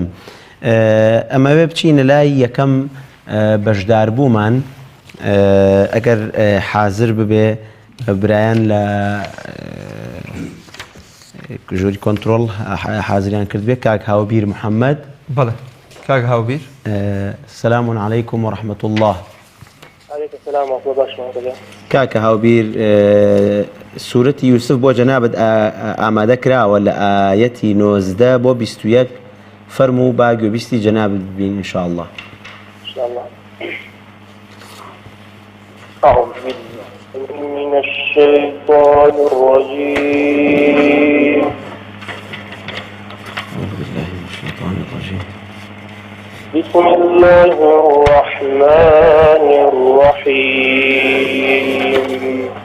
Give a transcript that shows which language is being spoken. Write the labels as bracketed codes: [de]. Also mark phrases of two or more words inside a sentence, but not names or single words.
[ckb] ئەمەوێ بچینە لای یەکەم بەشدار بوومان ئەگەر حاضر ببێ برایان لە ژووری کۆنتڕۆڵ حاضریان کردبێ. کاک هاوبیر محەممەد. بەڵێ کاک هاوبیر. [ar] سەلام عەلەیکم وەڕەحمەت الله. السلام عليكم. [ckb] کاکە هاوبیر سوورەتی یوسف بۆ جەنابەت ئامادە کراوە لە ئایەتی 19 بۆ 21 فەرموو با گوێبیستی جەنابەت ببین ئینشاءالله. [ar] أعوذ بالله من الشيطان الرجيم. بسم الله الرحمن الرحيم.